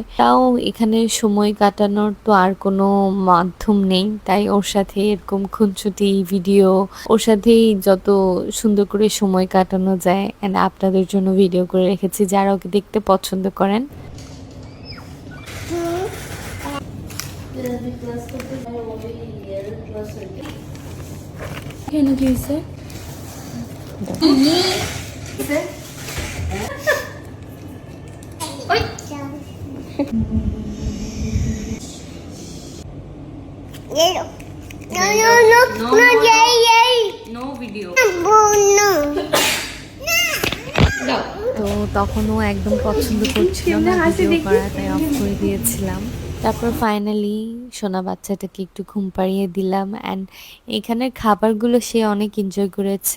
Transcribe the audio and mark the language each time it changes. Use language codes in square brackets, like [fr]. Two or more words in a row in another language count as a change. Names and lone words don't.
[bn] তাও এখানে সময় কাটানোর তো আর কোনো মাধ্যম নেই, তাই ওর সাথে এরকম খুনসুটি ভিডিও, ওর সাথেই যত সুন্দর করে সময় কাটানো যায় অ্যান্ড আপনাদের জন্য ভিডিও করে রেখেছি যারা ওকে দেখতে পছন্দ করেন। কেন কি হয়েছে? [en] No, no, no, no, no, yay, yay. no video. No. [bn] তো তখনও একদম পছন্দ করছিল না ভিডিও করা, তাই অফ করে দিয়েছিলাম। তারপর ফাইনালি সোনা বাচ্চাটাকে একটু ঘুম পাড়িয়ে দিলাম অ্যান্ড এখানের খাবারগুলো সে অনেক এনজয় করেছে।